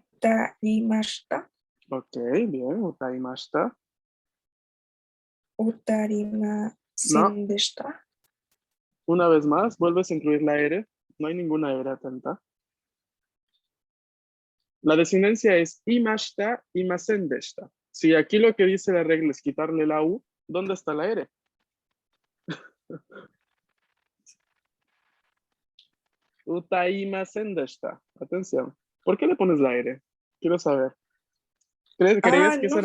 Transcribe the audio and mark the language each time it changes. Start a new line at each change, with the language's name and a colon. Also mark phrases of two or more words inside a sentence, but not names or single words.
Spanish: utarimashita. Ok, bien, utaimashita. Utarimasen No, deshita. una vez más, vuelves a incluir la R. No hay ninguna ere atenta. La desinencia es imashita, imasen deshita. Si aquí lo que dice la regla es quitarle la U, ¿dónde está la ere?
Japanese: 歌いません でした. Atención.
Spanish: ¿Por qué le pones la ere? Quiero saber. ¿Creías que esa